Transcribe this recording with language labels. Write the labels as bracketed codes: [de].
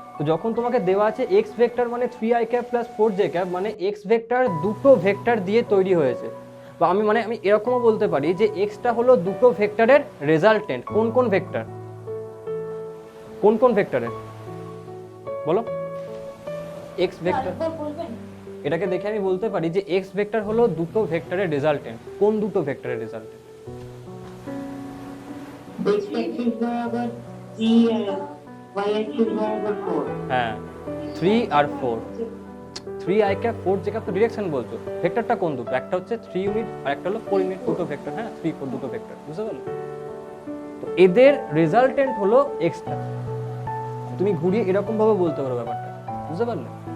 [bn] তো যখন তোমাকে দেওয়া আছে এক্স ভেক্টর মানে 3i cap plus 4j cap, মানে এক্স ভেক্টর দুটো ভেক্টর দিয়ে তৈরি হয়েছে, বা আমি এরকমও বলতে পারি যে এক্সটা হলো দুটো ভেক্টরের রেজাল্টেন্ট। কোন কোন ভেক্টর? কোন কোন ভেক্টরের বলো? X vector. বলবেন? এটাকে দেখে আমি বলতে পারি যে এক্স ভেক্টর হলো দুটো ভেক্টরের রেজাল্টেন্ট। কোন দুটো ভেক্টরের রেজাল্টেন্ট? [hi] X axis बराबर 3 और y axis बराबर 4। [bn] হ্যাঁ 3 আর 4, 3i ক্যাপ 4j ক্যাপ তো ডিরেকশন বলছো, ভেক্টরটা কোন দুটো? একটা হচ্ছে 3 ইউনিট আর একটা হলো 4 ইউনিট, দুটো ভেক্টর। হ্যাঁ 3 4 দুটো ভেক্টর, বুঝতে পারলে? তো এদের রেজাল্টেন্ট হলো এক্সটা। তুমি ঘুরিয়ে এরকম ভাবে বলতে পারো ব্যাপারটা, বুঝতে পারলে?